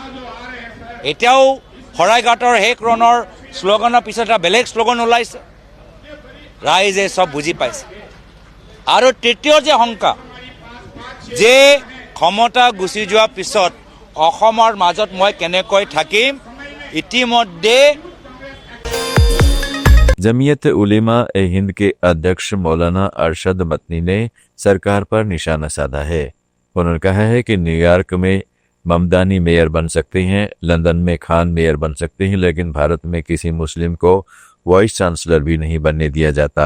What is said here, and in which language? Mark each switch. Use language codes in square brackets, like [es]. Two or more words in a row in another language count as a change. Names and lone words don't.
[as] এতিয়াও শৰাইঘাটৰ শেষ ৰণৰ শ্লোগানৰ পিছত এটা বেলেগ শ্লোগান ওলাইছে। ৰাইজে সব বুজি পাইছে। আৰু তৃতীয় যে শংকা যে ক্ষমতা গুচি যোৱাৰ পিছত অসমৰ মাজত মই কেনেকৈ থাকিম, ইতিমধ্যে [hi] जमीयत उलेमा ए हिंद के अध्यक्ष मौलाना अरशद मतनी ने सरकार पर निशाना साधा है। उन्होंने कहा है कि न्यूयॉर्क में ममदानी मेयर बन सकते हैं, लंदन में खान मेयर बन सकते हैं, लेकिन भारत में किसी मुस्लिम को वाइस चांसलर भी नहीं बनने दिया जाता।